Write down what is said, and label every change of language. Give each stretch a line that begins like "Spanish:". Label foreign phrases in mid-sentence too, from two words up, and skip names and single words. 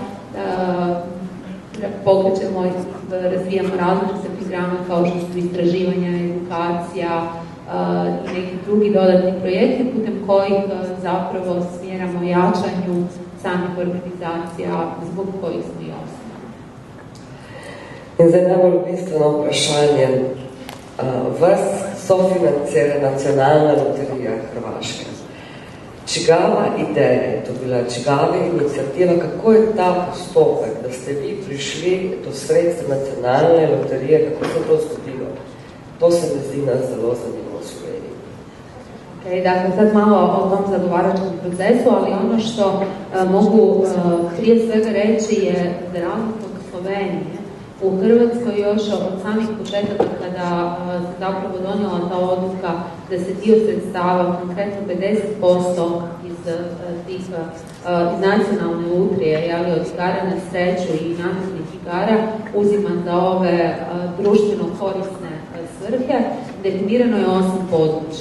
Croatian: pokrećemo i razvijamo različite programe kao što su istraživanja, edukacija i neki drugi dodatni projekti putem kojih zapravo smjeramo jačanju samih organizacija zbog kojih smo i osnovani.
Slovenian: In zdaj najbolj bistveno vprašanje. Vas sofinancira Nacionalna loterija Hrvaške. Čigava ideja je to bila, čigava inicijativa, kako je ta postopek, da ste vi prišli do sredstva Nacionalne loterije, kako se to zgodilo? To se mi zdi nas zelo zanimljivo v Sloveniji.
Croatian: Okay, dakle, sad malo o tom zagovaračkom procesu, ali ono što mogu prije svega reći je za razliku od Slovenije, u Hrvatskoj još od samih početaka kada se zapravo donijela ta odluka da se dio sredstava, konkretno 50% iz nacionalne lutrije, ali od igara na sreću i nametnih igara, uzima za ove društveno korisne svrhe, definirano je 8 područja.